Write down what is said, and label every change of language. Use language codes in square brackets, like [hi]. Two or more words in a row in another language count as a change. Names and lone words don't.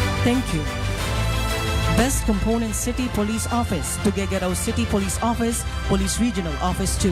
[en] Thank you. Best Component City Police Office, Tuguegarao City Police Office, Police Regional Office 2.